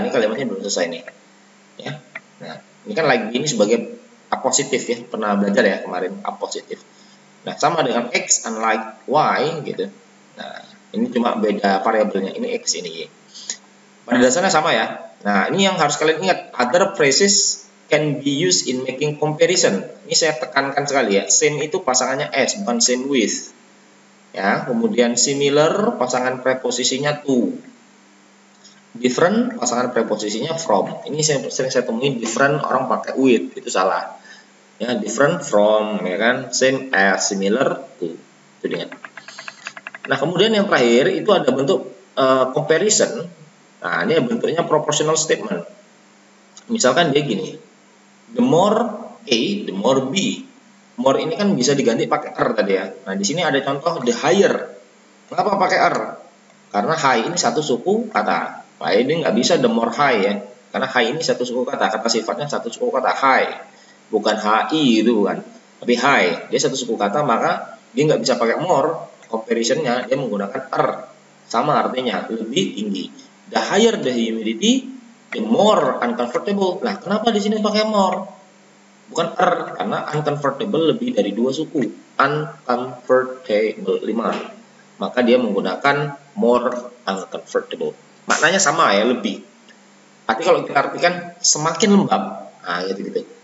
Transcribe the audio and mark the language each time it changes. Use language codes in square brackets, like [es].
[id] Ini kalimatnya belum selesai nih. Ya. Nah, ini kan like B ini sebagai apositif ya. Pernah belajar ya kemarin apositif. Nah, sama dengan X unlike Y gitu. Nah, ini cuma beda variabelnya. Ini X ini Y. Pada dasarnya sama ya. Nah, ini yang harus kalian ingat. [en] Other phrases can be used in making comparison. [id] Ini saya tekankan sekali ya. Same itu pasangannya S, bukan same with. Ya, kemudian similar pasangan preposisinya to. Different pasangan preposisinya from. Ini sering saya temuin different orang pakai with, itu salah. Ya, different from ya kan, same as, similar to. Itu dia. Nah, kemudian yang terakhir itu ada bentuk comparison. Nah, ini bentuknya proportional statement. Misalkan dia gini. [en] The more A, the more B. [id] More ini kan bisa diganti pakai R tadi ya. Nah, di sini ada contoh the higher. Kenapa pakai R? Karena high ini satu suku kata. Nah, ini nggak bisa the more high ya. Karena high ini satu suku kata. Kata sifatnya satu suku kata high. Bukan HI itu bukan. Tapi high. Dia satu suku kata, maka dia nggak bisa pakai more. Comparisonnya dia menggunakan R. Sama artinya, lebih tinggi. [en] The higher the humidity, the more uncomfortable. [id] Nah, kenapa di sini pakai more? Bukan R, karena uncomfortable lebih dari dua suku. Uncomfortable 5. Maka dia menggunakan more uncomfortable. Maknanya sama ya, lebih. Tapi kalau kita artikan semakin lembab, nah gitu-gitu.